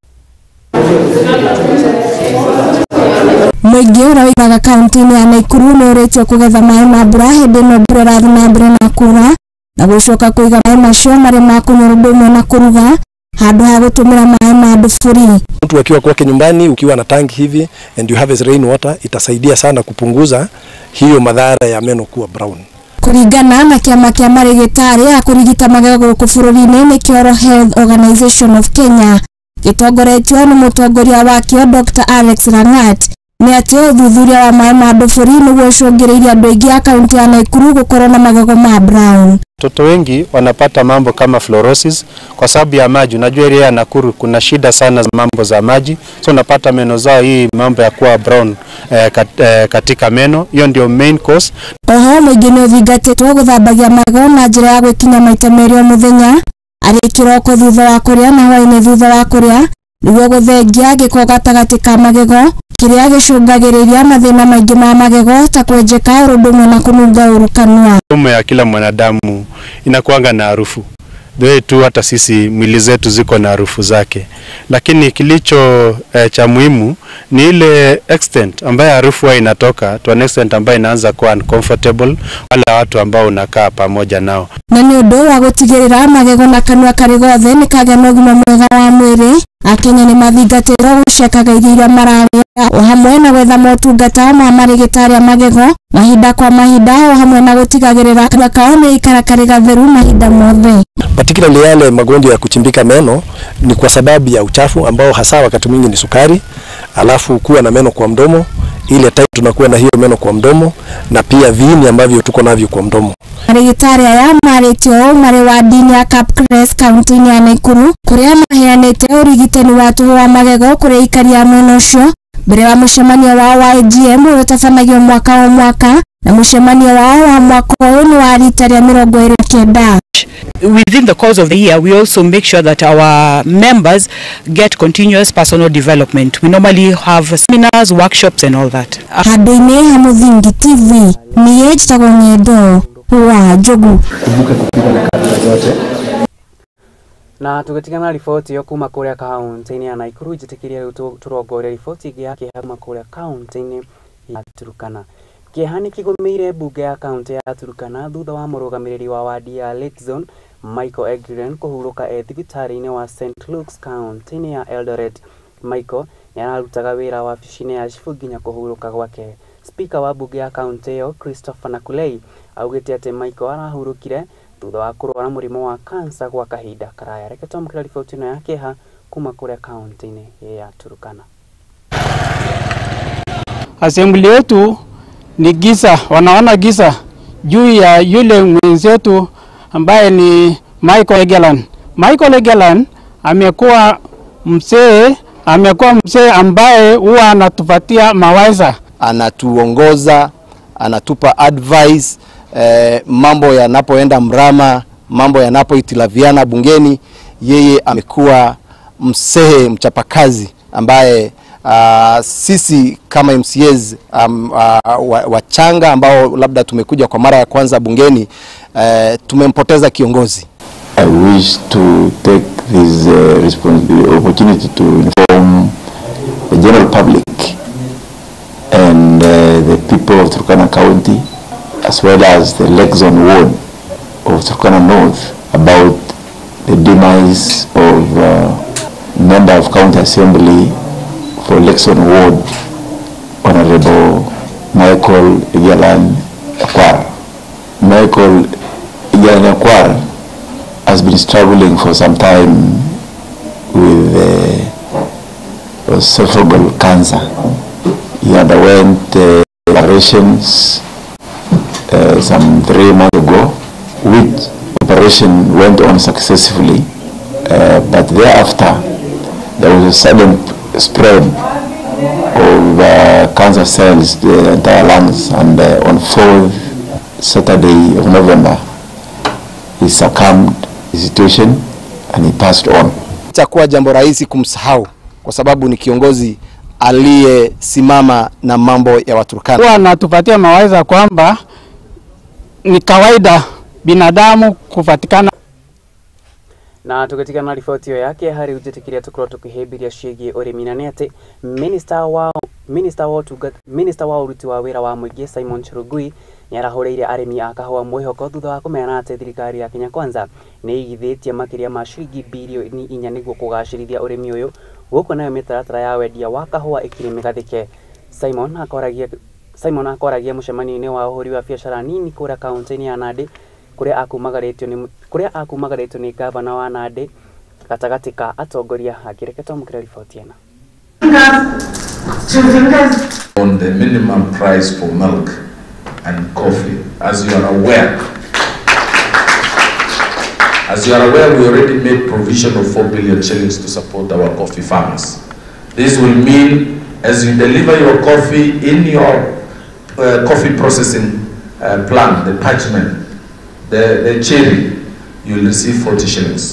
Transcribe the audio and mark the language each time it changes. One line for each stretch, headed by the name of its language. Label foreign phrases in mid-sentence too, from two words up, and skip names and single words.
Kikuyu: Mũingĩ ũrĩa ũikaraga kaunti-inĩ ya Nakuru nĩ ũrĩtio kũgetha maĩ ma mbura hĩndĩ ĩno mbura ĩrathiĩ na mbere na kuura na gũcoka kũiga maĩ macio marĩ ma kũnyua ũndũ ũmwe na kũruga handũ ha gũtũmĩra maĩ ma ndobori.
Swahili: Mtu akiwa kwake nyumbani ukiwa na tanki hivi
English: and you have rain water
Swahili: itasaidia sana kupunguza hiyo madhara ya meno kuwa brown.
Kikuyu: Kuringana na kĩama kĩa marĩgĩtarĩ a kũrigita magego gũkũ bũrũri-inĩ nĩkĩo Health Organization of Kenya gĩtongoretio nĩ mũtongoria wakĩo Dr. Alex Rangat nĩ atĩ ũthuthuria wa maĩ ma ndobori nĩguo ũcũngĩrĩirie andũ aingĩ a kaunti ya Nakuru gũkorwo na magego ma brown.
Swahili: Watoto wengi wanapata mambo kama fluorosis kwa sababu ya maji. Unajua area ya Nakuru kuna shida sana za mambo za maji, so unapata meno zao hii mambo ya kuwa brown katika meno. Hiyo ndio
English: main cause.
Kikuyu: Oho mũingĩ nĩ ũthingatĩtwo gũthambagia magego na njĩra ya gwĩkinya maita merĩ o mũthenya arĩ kĩroko thutha wa kũrĩa na hwaĩ-inĩ thutha wa kũrĩa nĩguo gũthengia gĩko gatagatĩ ka magego kĩrĩa gĩcũngagĩrĩria mathĩna maingĩ ma magego ta kwenjeka ũndũ ũmwe na kũnunga ũru kanua.
Swahili: Mdomo ya kila mwanadamu inakuanga na harufu. Ndio tu hata sisi mwili zetu ziko na harufu zake. Lakini kilicho cha muhimu ni ile extent ambayo harufu inatoka
English: to an extent
Swahili: ambayo inaanza kuwa uncomfortable wala watu ambao unakaa pamoja nao.
Kikuyu: Na nĩ ũndũ wa gũtigĩrĩra magego na kanua karĩ gothe nĩ kagĩa na ũgima mwega wa mwĩrĩ, Akenya nĩ mathingatĩrwo gũcekaga irio iria mararĩa o hamwe na gwetha motungata ma marĩgĩtarĩ a magego mahinda kwa mahinda o hamwe na gũtigagĩrĩra kanua kao nĩ ikara karĩ gatheru mahinda mothe.
Swahili: Particularly yale magonjwa ya kuchimbika meno ni kwa sababu ya uchafu ambao hasa wakati mwingi ni sukari, alafu kuwa na meno kwa mdomo, ile time tunakuwa na hiyo meno kwa mdomo na pia viini ambavyo tuko navyo kwa mdomo.
Kikuyu: Marĩgĩtarĩ aya marĩtio marĩ wadi-inĩ ya Kapkres kaunti-inĩ ya Nakuru kũrĩa maheanĩte ũrigitani wa tũhũ wa magego kũrĩ aikari a mwena ũcio mbere wa mũcemanio wao wa AGM ũrĩa ũtabanagio mwaka o mwaka na mũcemanio wao wa mwaka ũyũ nĩ wa rita rĩa 29.
English: Within the course of the year, we also make sure that our members get continuous personal development. We normally have seminars, workshops and all that.
Kikuyu: Handũ-inĩ ha Muthingi TV, niĩ njĩtagwo Ng'endo wa Njogu.
Swahili: Kumbuka kupiga na kamera zote.
Kikuyu: Na tũgĩtigana riboti yo kuma kũrĩa kaunti-inĩ ya Nakuru njĩtĩkĩrie rĩu tũrongoria riboti ĩngĩ ya kĩeha kuma kũrĩa kaunti-inĩ ya Turkana. Kĩeha nĩ kĩgũmĩire mbunge ya kaunti ya Turkana thutha wa mũrũgamĩrĩri wa wadi ya Lake Zone Michael Egren kũhurũka thibitarĩ-inĩ wa St. Luke's kaunti-inĩ ya Eldoret. Michael nĩ ararutaga wĩra wabici-inĩ ya cibu nginya kũhurũka gwake. Speaker wa mbunge ya kaunti ĩyo Christopher Nakulei augĩte atĩ Michael arahurũkire thutha wa kũrwara mũrimũ wa kansa gwa kahinda karaya. Reke twamũkĩra riboti ĩno ya kĩeha kuma kũrĩa kaunti-inĩ ya Turkana.
Swahili: Assembly yetu ni giza, wanaona giza juu ya yule mwenzetu ambaye ni Michael Egelan. Michael Egelan amekuwa mzee ambaye huwa anatupatia mawaidha, anatuongoza, anatupa advice mambo yanapoenda mrama, mambo yanapoitilaviana bungeni, Yeye amekuwa msehe mchapakazi ambaye sisi kama MCAs wachanga ambao labda tumekuja kwa mara ya kwanza bungeni tumempoteza kiongozi.
English: I wish to take this opportunity to inform the general public and the people of Turkana County as well as the Lexon ward of Turkana North about the demise of member of County Assembly for Lexon ward, Honorable Michael Igalan Akwar. Michael Igalan Akwar has been struggling for some time with esophageal cancer. He underwent operations some 3 months ago, which operation went on successfully, but thereafter there was a sudden spread of cancer cells to the entire lungs, and on 4th Saturday of November he succumbed to the situation and he passed on.
Swahili: Itakuwa jambo rahisi kumsahau kwa sababu ni kiongozi aliyesimama na mambo ya Waturkana. Huwa anatupatia mawaidha kwamba ni kawaida binadamu kufatikana.
Kikuyu: Na tukatika na ripoti yake hari ujetikiria tukoro tukihebiria ciĩgiĩ ũrĩmi na nĩ atĩ minister wa uruti wa wĩra wa mũingĩ Simon Cherugui nĩ arahũrĩire arĩmi a kahũa mwĩhoko thutha wa kũmeana atĩ thirikari ya Kenya Kwanza nĩ igithĩtie makĩria ma ciringi bilioni 4 nĩguo kũgacĩrithia ũrĩmi ũyũ gũkũ nayo mĩtaratara ya wendia wa kahũa ĩkĩrĩ mĩgathĩke. Simon akoragia mũcemanio-inĩ wa ũhũri wa biacara nini kũrĩa kaunti-inĩ ya Nandi kuria akumagaretio ni gavana wa Nandi gatagati ka atongoria akireketwo mukira ripoti ena.
English: On the minimum price for milk and coffee, as you are aware, we already made provision of 4 billion shillings to support our coffee farmers. This will mean as you deliver your coffee in your coffee processing plant, the parchment, the cherry, you will receive 40 shillings.